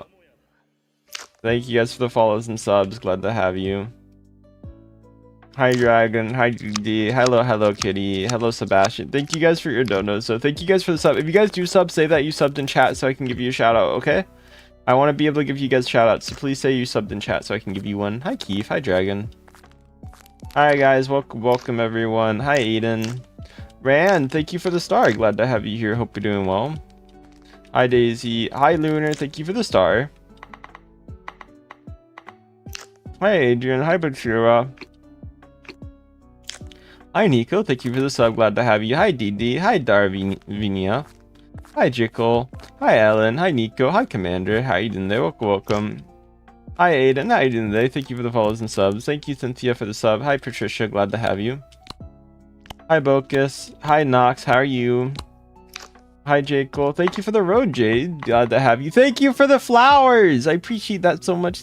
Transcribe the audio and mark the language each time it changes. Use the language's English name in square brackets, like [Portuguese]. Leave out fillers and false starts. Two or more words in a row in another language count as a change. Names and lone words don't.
[English] Thank you guys for the follows and subs. Glad to have you. Hi Dragon, hi GD, hello Kitty, hello Sebastian. Thank you guys for your donos. So thank you guys for the sub. If you guys do sub, say that you subbed in chat so I can give you a shout out, okay? I want to be able to give you guys shout outs, so please say you subbed in chat so I can give you one. Hi Keith, hi Dragon. Hi guys, welcome everyone. Hi Aiden. Rand, thank you for the star. Glad to have you here. Hope you're doing well. Hi Daisy. Hi Lunar, thank you for the star. Hi Adrian. Hi Bachira. Hi Nico, thank you for the sub. Glad to have you. Hi Didi. Hi Darvinia. Hi Jickle. Hi Ellen. Hi Nico. Hi Commander. How you doing there? Welcome. Hi Aiden. How you doing today? Thank you for the follows and subs. Thank you Cynthia for the sub. Hi Patricia. Glad to have you. Hi Bocus. Hi Nox. How are you? Hi Jickle. Thank you for the road, Jade. Glad to have you. Thank you for the flowers. I appreciate that so much.